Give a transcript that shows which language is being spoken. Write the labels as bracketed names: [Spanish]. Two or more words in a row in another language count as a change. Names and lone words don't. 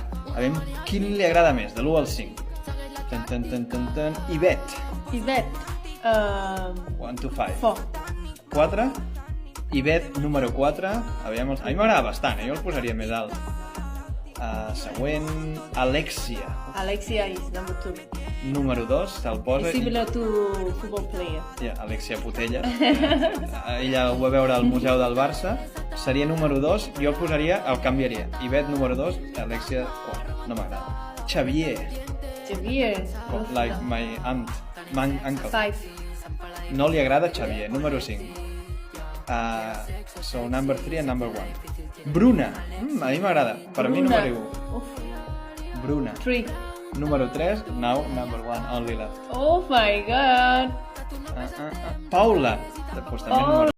[Catalan] A veure quin li agrada més, de l'1 al 5. Ivet. Ivet. [English] 1 to 5. [Catalan] 4. 4. Ivet, número 4. A mi m'agrada bastant, jo el posaria més alt. Següent, Alexia. [English] Alexia is number 2. [Catalan] Número 2, se'l posa... [English] Similar to football player. Alexia Putellas. [Catalan] Ella ho va veure al Museu del Barça. Seria número 2, jo el posaria, el canviaria. Ivet número 2, Alexia 4. No m'agrada. Xavier. Xavier. [English] Like my aunt. My uncle. [Catalan] 5. No li agrada Xavier. Número 5. [English] So number 3 and number 1. [Catalan] Bruna. A mi m'agrada. Per a mi número 1. Bruna. 3. Número 3. [English] Now number 1. Only left. Oh my god. [Catalan] Paula. Pues també número